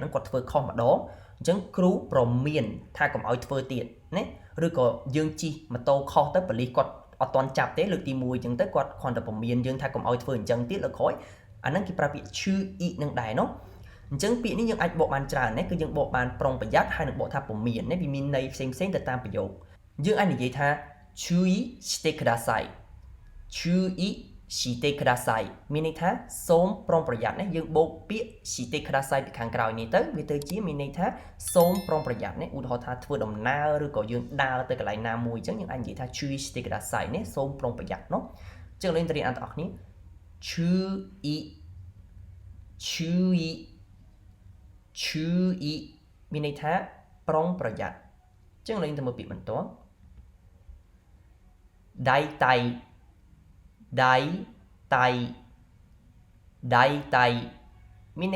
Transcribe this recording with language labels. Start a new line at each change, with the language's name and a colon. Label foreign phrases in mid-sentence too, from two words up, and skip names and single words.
Khmer: ហ្នឹងគាត់ធ្វើខុសម្ដងអញ្ចឹងគ្រូប្រមានថាកុំឲ្យធ្វើទៀតណាឬក៏យើងជិះម៉ូតូខុសទៅប៉ូលីសគាត់អត់ទាន់ចាប់ទេលើកទី1អញ្ចឹងទៅគាត់គ្រាន់តែប្រ មានយើងថាកុំឲ្យធ្វើអញ្ចឹងទៀតលើក្រោយអាហ្នឹងគេប្រើពាក្យ chui នឹងដែរណោះអញ្ចឹងពាក្យនេះយើងអាចបកបានច្រើនណាគឺយើងបក បានប្រុងប្រយ័ត្នហើយនឹងបកថាប្រមានណាវាមានន័យផ្សេងទៅតាមប្រយោគយើងអាចនិយាយថា
Japanese: 注意してください注意してください
Khmer: មានន័យថាសូមប្រុងប្រយ័ត្នណាយើងបូកពាក្យ
Japanese: してください
Khmer: ពីខាងក្រោយនេះទៅវាទៅជាមានន័យថាសូមប្រុងប្រយ័ត្នណាឧទាហរណ៍ថាធ្វើដំណើរឬក៏យើងដើរទៅកន្លែងណាមួយអញ្ចឹងយើងអាចនិយាយថា
Japanese: 注意してください
Khmer: ណាសូមប្រុងប្រយ័ត្នណោះអញ្ចឹងលេងទៅរៀនអានទាំងអស់គ្នា chui មានន័យថាប្រុងប្រយ័ត្នអញ្ចឹងលេងទៅមើលពាក្យបន្ទាប់ ដៃតៃមាន